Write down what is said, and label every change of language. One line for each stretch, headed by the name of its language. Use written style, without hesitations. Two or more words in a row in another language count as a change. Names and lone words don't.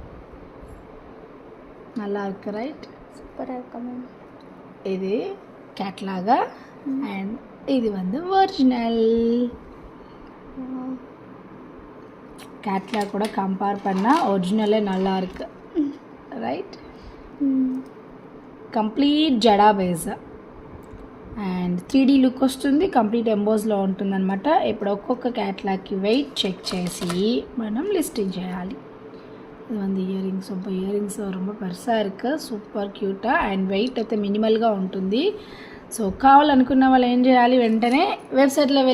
Tamil: நல்லா இருக்கு, ரைட்? சூப்பராக இருக்கா மேம். இது கேட்லாகா அண்ட் இது வந்து ஒரிஜினல். கேட்லாக் கூட கம்பேர் பண்ணால் ஒரிஜினலே நல்லா இருக்கு, ரைட்?
Telugu: కంప్లీట్ జడా
English: base and 3D look
Telugu: వస్తుంది, కంప్లీట్ ఎంబోస్లో ఉంటుంది అనమాట. ఇప్పుడు ఒక్కొక్క క్యాట్లాగ్కి
English: weight check
Telugu: చేసి మనం లిస్టింగ్ చేయాలి.
Tamil: இது வந்து இயரிங்ஸ், ரொம்ப இயரிங்ஸ் ரொம்ப பெருசாக இருக்குது,
Telugu: సూపర్ క్యూటా అండ్ వెయిట్ అయితే మినిమల్గా ఉంటుంది. సో కావాలనుకున్న వాళ్ళు ఏం చేయాలి, వెంటనే వెబ్సైట్లో వెళ్ళి